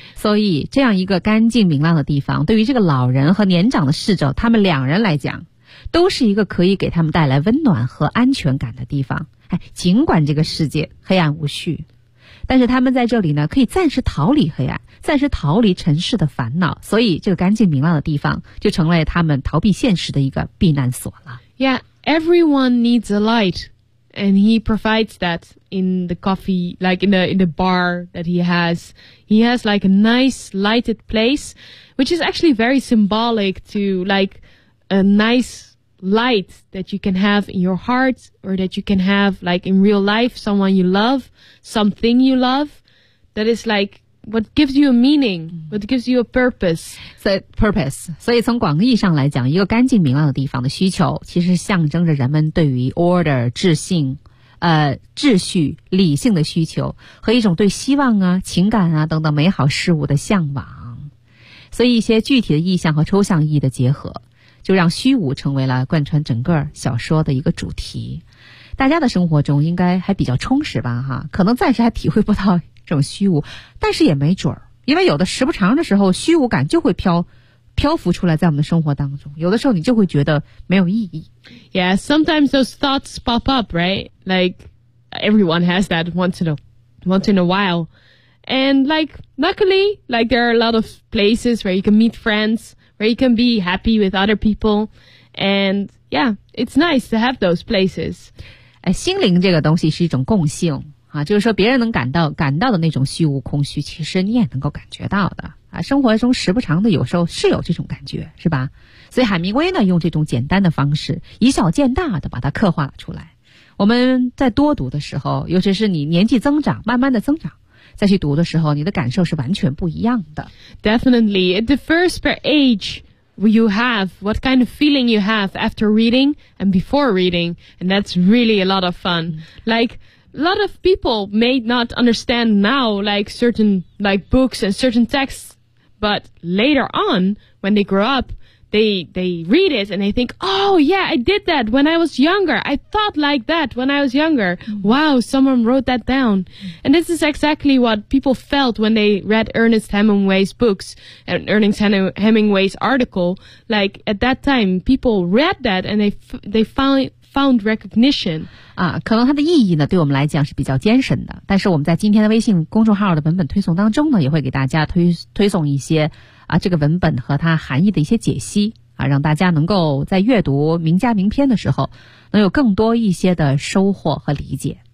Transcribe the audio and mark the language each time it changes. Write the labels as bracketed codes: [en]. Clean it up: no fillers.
[zh] 所以这样一个干净明亮的地方对于这个老人和年长的侍者他们两人来讲都是一个可以给他们带来温暖和安全感的地方。哎，尽管这个世界黑暗无序，但是他们在这里呢，可以暂时逃离黑暗，暂时逃离尘世的烦恼，所以这个干净明亮的地方就成了他们逃避现实的一个避难所了。 [en] Yeah, everyone needs a light, and he provides that in the coffee, like in the bar that he has. He has like a nice lighted place, which is actually very symbolic to like a nice light that you can have in your heart, or that you can have like in real life, someone you love, something you love, that is like. What gives you a meaning? What gives you a purpose? So purpose. [zh] 所以从广义上来讲，一个干净明亮的地方的需求，其实象征着人们对于 order 秩序，秩序理性的需求和一种对希望啊、情感啊等等美好事物的向往。所以一些具体的意象和抽象意义的结合，就让虚无成为了贯穿整个小说的一个主题。大家的生活中应该还比较充实吧，哈，可能暂时还体会不到。这种虚无，但是也没准儿，因为有的时不长的时候，虚无感就会漂浮出来在我们的生活当中。有的时候你就会觉得没有意义。 [en] Yeah, sometimes those thoughts pop up, right? Like everyone has that once in a while. And like luckily, like there are a lot of places where you can meet friends, where you can be happy with other people, and yeah, it's nice to have those places. [zh] 心灵这个东西是一种共性。啊，就是说别人能感到的那种虚无空虚，其实你也能够感觉到的啊。生活中时不常的，有时候是有这种感觉，是吧？所以海明威呢，用这种简单的方式，以小见大的把它刻画了出来。我们在多读的时候，尤其是你年纪增长，慢慢的增长，再去读的时候，你的感受是完全不一样的。 [en] Definitely, it differs per age. You have what kind of feeling you have after reading and before reading, and that's really a lot of fun. Like a lot of people may not understand now, like certain like books and certain texts, but later on when they grow up, they read it and they think, oh yeah, I did that when I was younger. I thought like that when I was younger. Wow, someone wrote that down, and this is exactly what people felt when they read Ernest Hemingway's books and Ernest Hemingway's article. Like at that time, people read that and they found recognition. [zh] 啊，可能它的意义呢，对我们来讲是比较艰深的。但是我们在今天的微信公众号的文本推送当中呢，也会给大家推送一些。啊，这个文本和它含义的一些解析啊，让大家能够在阅读名家名篇的时候，能有更多一些的收获和理解。